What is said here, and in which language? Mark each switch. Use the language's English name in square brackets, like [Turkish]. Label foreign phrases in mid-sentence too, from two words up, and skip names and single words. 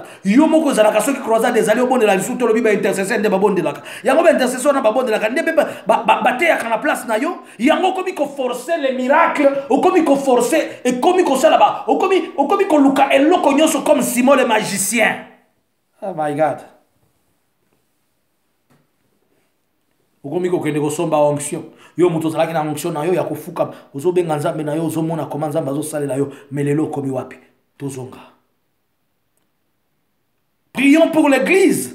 [Lingala] Yo moko zalaka soki croisade ezali obondela biso to lobi ba intercession de babondelaka. Yango ba intercession na babondelaka ndebe ba te ya kana place na yo, yango komi ko forcer [French] les miracles, [Lingala] o komi ko forcer et komi ko sala ba, o komi ko luka eloko nyonso [French] comme Simon le magicien. [English] Oh my God. [Lingala] O komi ko kende ko somba onction. Yo muto zalaki na onction na yo ya kofuka, ozo benga nzambe na yo ozo mona comment nzambe azo salela yo, melelo komi wapi? Tozonga. [French] Prions pour l'église.